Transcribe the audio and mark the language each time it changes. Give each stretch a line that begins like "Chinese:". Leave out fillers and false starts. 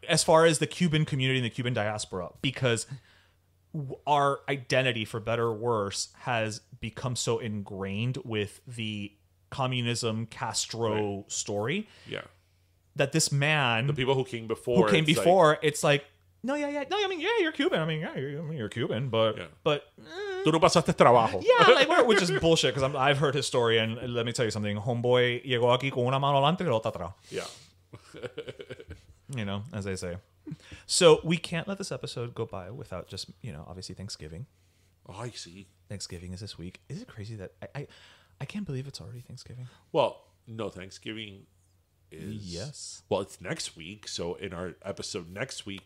English: as far as the Cuban community and the Cuban diaspora, because our identity, for better or worse, has become so ingrained with the communism Castro story. Yeah. That this man, the people who came before, it's like, no, I mean, you're Cuban. I mean, you're Cuban, but
Spanish: tú no pasaste trabajo.
English: Yeah, which is bullshit, because I've heard his story, and let me tell you something.
Spanish: Homeboy llegó aquí con una mano adelante y la otra atrás.
English: Yeah. As they say. So we can't let this episode go by without just, obviously Thanksgiving. Oh, I see. Thanksgiving is this week. Is it crazy that I can't believe it's already Thanksgiving? Well, no, Thanksgiving Yes. Well, it's next week. So in our episode next week,